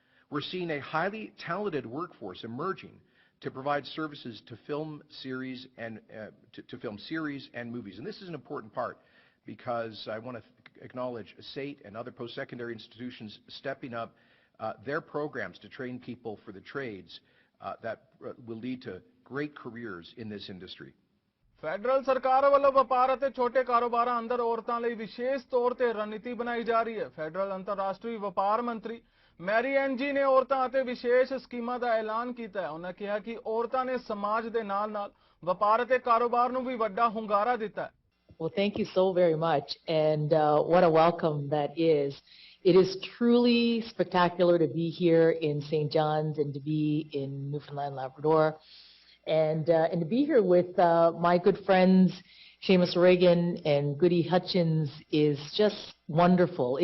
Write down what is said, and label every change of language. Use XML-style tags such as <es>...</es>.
<en>We're seeing a highly talented workforce emerging to provide services to film series and movies. And this is an important part because I want to acknowledge SAIT and other post-secondary institutions stepping up their programs to train people for the trades that will lead to great careers in this industry.</en> <pa>Federal ਸਰਕਾਰ ਵੱਲੋਂ ਵਪਾਰ ਅਤੇ ਛੋਟੇ ਕਾਰੋਬਾਰਾਂ ਅੰਦਰ ਔਰਤਾਂ ਲਈ ਵਿਸ਼ੇਸ਼ ਤੌਰ ਤੇ ਰਣਨੀਤੀ ਬਣਾਈ ਜਾ ਰਹੀ ਹੈ। ਫੈਡਰਲ ਅੰਤਰਰਾਸ਼ਟਰੀ ਵਪਾਰ ਮੰਤਰੀ ਮੈਰੀ ਐਨ ਜੀ ਨੇ ਔਰਤਾਂ ਅਤੇ ਵਿਸ਼ੇਸ਼ ਸਕੀਮਾਂ ਦਾ ਐਲਾਨ ਕੀਤਾ ਹੈ। ਉਹਨਾਂ ਕਿਹਾ ਕਿ ਔਰਤਾਂ ਨੇ ਸਮਾਜ ਦੇ ਨਾਲ-ਨਾਲ ਵਪਾਰ ਅਤੇ ਕਾਰੋਬਾਰ ਨੂੰ ਵੀ ਵੱਡਾ ਹੁੰਗਾਰਾ ਦਿੱਤਾ ਹੈ।</pa> <en>Well, thank you so very much, and what a welcome that is. It is truly spectacular to be here in St. John's and to be in Newfoundland, Labrador. And to be here with my good friends, Seamus Reagan and Goody Hutchins, is just wonderful.</en>